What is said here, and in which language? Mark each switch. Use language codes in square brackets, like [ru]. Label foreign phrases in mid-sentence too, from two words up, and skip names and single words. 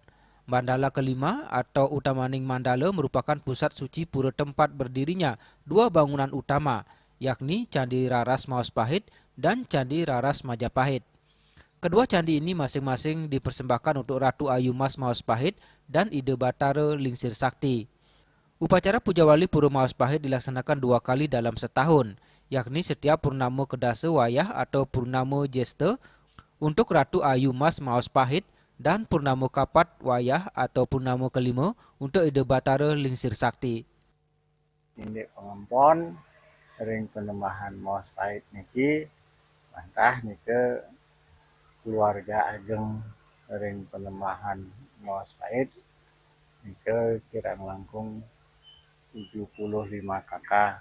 [id] Mandala kelima atau Utamaning Mandala merupakan pusat suci pura tempat berdirinya 2 bangunan utama, yakni Candi Raras Maos Pahit dan Candi Raras Majapahit. Kedua candi ini masing-masing dipersembahkan untuk Ratu Ayu Mas Maos Pahit dan Ida Batara Lingsir Sakti. Upacara Puja Wali Pura Maos Pahit dilaksanakan 2 kali dalam setahun, yakni setiap Purnama Kedasa Wayah atau Purnama Jesta untuk Ratu Ayu Mas Maos Pahit dan Purnama Kapat Wayah atau Purnama kelima untuk Ida Batara Lingsir Sakti. [ban] Ini pengempon ring penembahan Maos Pahit niki mantah nike keluarga ageng ring penembahan Maos Pahit nike kirang langkung 75 kakak.